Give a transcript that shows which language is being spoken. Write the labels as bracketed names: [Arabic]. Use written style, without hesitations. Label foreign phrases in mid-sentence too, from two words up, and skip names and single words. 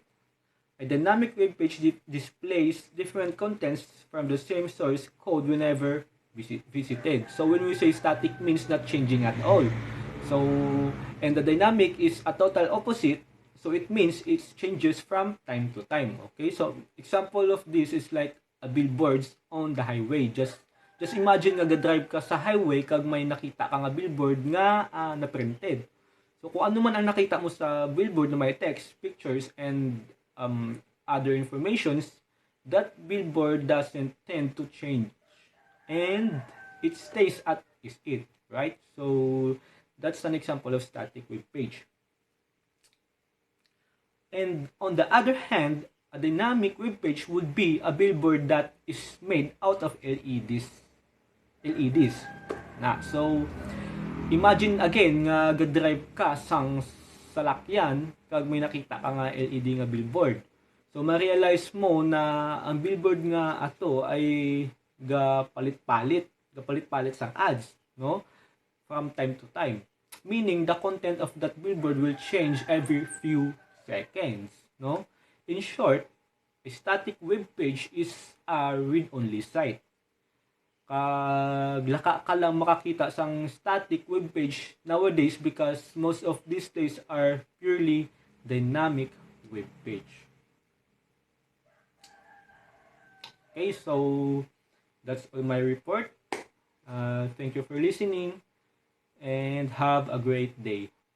[English] A dynamic web page displays different contents from the same source code whenever visited. So when we say static means not changing at all. So, and the dynamic is a total opposite. So it means it changes from time to time. Okay, so example of this is like a billboards on the highway. Just imagine [Hiligaynon] nga ga-drive ka sa highway kag may nakita ka nga billboard nga na printed. [English] So [Hiligaynon] kung ano man ang nakita mo sa billboard na may [English] text, pictures and other informations, that billboard doesn't tend to change and it stays as it, right? So that's an example of static web page. And on the other hand, a dynamic web page would be a billboard that is made out of LEDs. So imagine again [Hiligaynon] nga ga-drive ka sang salakyan kag may nakita ka nga LED nga billboard. So ma-realize mo na ang billboard nga ato ay gapalit-palit sang ads, no? [English] From time to time. Meaning the content of that billboard will change every few seconds, no? In short, a static web page is a read-only site. [Hiligaynon] Laka ka lang makakita sang [English] static web page nowadays because most of these days are purely dynamic web page. Okay, so that's all my report. Thank you for listening and have a great day.